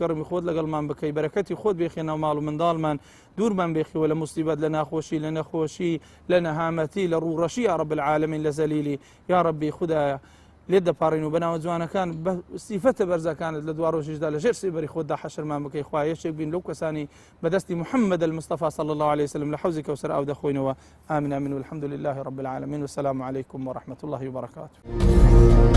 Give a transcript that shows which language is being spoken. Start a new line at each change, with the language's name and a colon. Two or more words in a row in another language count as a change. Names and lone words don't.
Central Kurdish: کەڕەمی خۆت لەگەڵمان بکەی بەرەکەتی خۆت بێخێنەوە ماڵ و منداڵمان دوورمان بێخیوە لە موسیبەت لە ناخۆشی لە نەخۆشی لە نەهامەتی لە ڕوڕەشی
Arabic: یا رب العالمین
Central Kurdish: لە زەلیلی
Arabic: یا ربی
Central Kurdish: خودایە لێت دەپاڕین و بەناوە جوانەکان بە سیفەتە بەرزەکانت لە دوا ڕۆژیشدا لە ژێر سێبەری خۆتدا حەشرمان بکەی خوای یەکێک بین لەو کەسانی بەدەستی
Arabic: محەممەد المستەفا صلی الله عليه وسلم
Central Kurdish: لە حوزی کەوسەر ئاو دەخۆینەوە ئامین ئامین
Arabic: والحەمد لله رب العالمین والسلام عليكم ورحمة الله وبركاته